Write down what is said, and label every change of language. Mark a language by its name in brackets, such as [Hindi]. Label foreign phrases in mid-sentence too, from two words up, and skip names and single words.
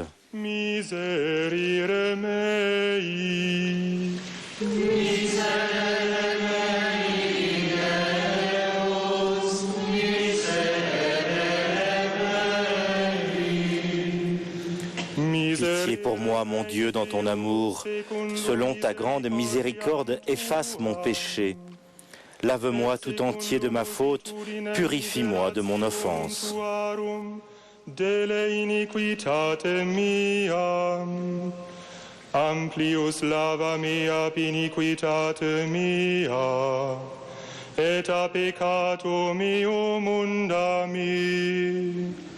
[Latin] Miserere mei, miserere mei, Deus, miserere. [French] Pitié pour moi, mon Dieu, dans ton amour. Selon ta grande miséricorde, efface mon péché. Lave-moi tout entier de ma faute, purifie-moi de mon offense. [Latin] Dele iniquitate mia, amplius lava mea ab iniquitate mia, et a peccato meo munda mi.